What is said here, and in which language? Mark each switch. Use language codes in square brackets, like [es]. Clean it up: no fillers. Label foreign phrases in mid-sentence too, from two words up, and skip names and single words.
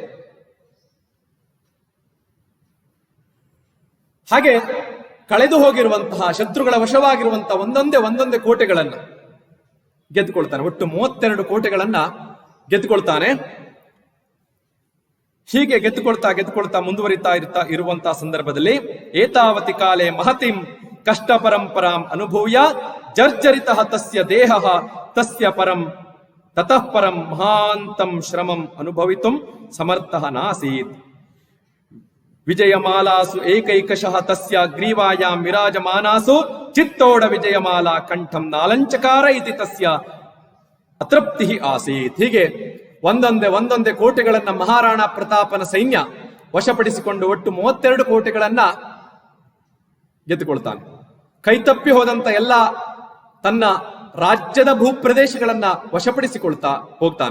[kn] ಹಾಗೆ ಕಳೆದು ಹೋಗಿರುವಂತಹ ಶತ್ರುಗಳ ವಶವಾಗಿರುವಂತಹ ಒಂದೊಂದೇ ಕೋಟೆಗಳನ್ನ ಗೆದ್ದುಕೊಳ್ತಾನೆ. ಒಟ್ಟು 32 ಕೋಟೆಗಳನ್ನ ಗೆದ್ದುಕೊಳ್ತಾನೆ. ಹೀಗೆ ಗೆದ್ದುಕೊಳ್ತಾ ಮುಂದುವರಿತಾ ಇರುವಂತಹ ಸಂದರ್ಭದಲ್ಲಿ [sa] ಏತಾವತಿ ಕಾಲೇ ಮಹತಿಂ ಕಷ್ಟ ಪರಂಪರಾಂ ಅನುಭೂಯ ಜರ್ಜರಿತ ತಸ್ಯ ದೇಹ ತಸ್ಯ ಪರಂ ತತಃ ಪರಂ ಮಹಾಂತಂ ಶ್ರಮಂ ಅನುಭವಿತುಂ ಸಮರ್ಥಃ ನಾಸೀತ್. ವಿಜಯಮಾಲಾಸು ಏಕೈಕಶಃ ತಸ್ಯ ಗ್ರೀವಾಯಾಂ ವಿರಾಜಮಾನಾಸು ಚಿತ್ತೋಡ ವಿಜಯಮಾಲಾ ಕಂಠಂ ನಾಲಂಚಕಾರ ಇತಿ ತಸ್ಯ ಅತೃಪ್ತಿ ಆಸೀತ್. [kn] ಹೀಗೆ ಒಂದೊಂದೇ ಕೋಟೆಗಳನ್ನ ಮಹಾರಾಣ ಪ್ರತಾಪನ ಸೈನ್ಯ ವಶಪಡಿಸಿಕೊಂಡು ಒಟ್ಟು 32 ಕೋಟೆಗಳನ್ನ ಗೆದ್ದುಕೊಳ್ತಾನೆ. ಕೈತಪ್ಪಿ ಹೋದಂತ ಎಲ್ಲ ತನ್ನ ರಾಜ್ಯದ ಭೂಪ್ರದೇಶಗಳನ್ನ ವಶಪಡಿಸಿಕೊಳ್ತಾ ಹೋಗ್ತಾನೆ.